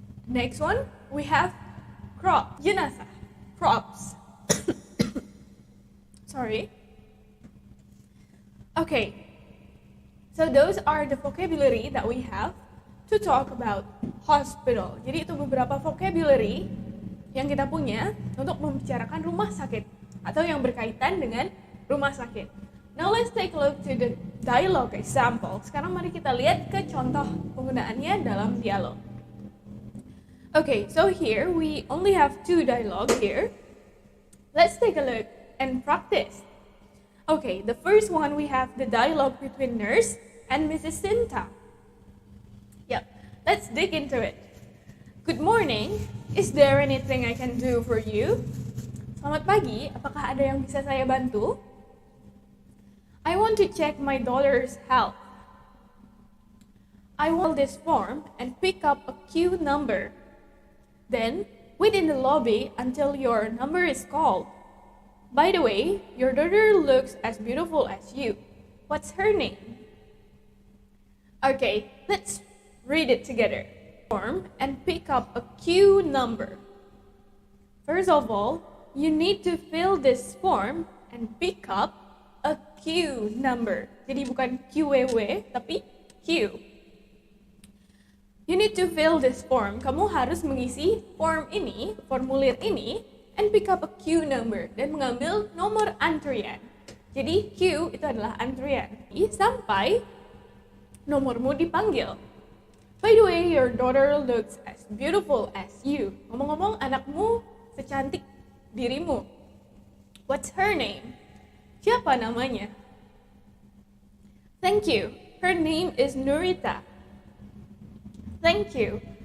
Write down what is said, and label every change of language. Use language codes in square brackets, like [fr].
[en] Next one, we have crop. Jenazah. Crops. Sorry. Okay, so those are the vocabulary that we have to talk about hospital. [id] Jadi itu beberapa vocabulary yang kita punya untuk membicarakan rumah sakit atau yang berkaitan dengan rumah sakit. [en] Now let's take a look to the dialogue example. [id] Sekarang mari kita lihat ke contoh penggunaannya dalam dialog. [en] Okay, so here we only have 2 dialogue here. Let's take a look and practice. Okay, the first one we have the dialogue between nurse and Mrs. Sinta. Yep, let's dig into it. Good morning, is there anything I can do for you? [id] Selamat pagi, apakah ada yang bisa saya bantu? [en] I want to check my daughter's health. I will fill this form and pick up a queue number. Then, wait in the lobby until your number is called. By the way, your daughter looks as beautiful as you. What's her name? Okay, let's read it together. Form and pick up a queue number. First of all, you need to fill this form and pick up a queue number. [id] Jadi bukan QWW, tapi Q. [en] You need to fill this form. [id] Kamu harus mengisi form ini, formulir ini, [en] and pick up a queue number, [id] dan mengambil nomor antrian. Jadi queue itu adalah antrian sampai nomormu dipanggil. [en] By the way, your daughter looks as beautiful as you. [id] Ngomong-ngomong, anakmu secantik dirimu. [en] What's her name? [id] Siapa namanya? [en] Thank you. Her name is Nurita. Thank you.